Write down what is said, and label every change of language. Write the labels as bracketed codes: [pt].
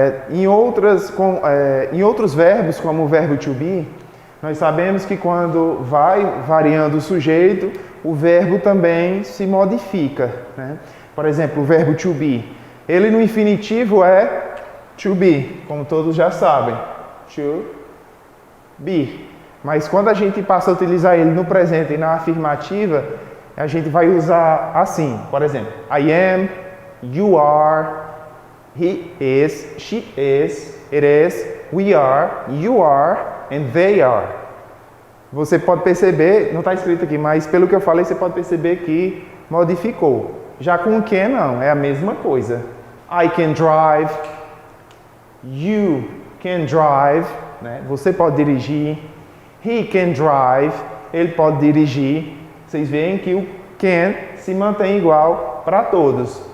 [pt] Em outros verbos, como o verbo to be, nós sabemos que quando vai variando o sujeito, o verbo também se modifica. Por exemplo, o verbo to be, ele no infinitivo é to be, como todos já sabem. To be. Mas quando a gente passa a utilizar ele no presente e na afirmativa, a gente vai usar assim. Por exemplo, [en] I am, you are, he is, she is, it is, we are, you are, and they are. [pt] Você pode perceber, não está escrito aqui, mas pelo que eu falei, você pode perceber que modificou. Já com o can não, é a mesma coisa. [en] I can drive, you can drive, [pt] você pode dirigir. [en] He can drive, [pt] ele pode dirigir. Vocês veem que o can se mantém igual para todos.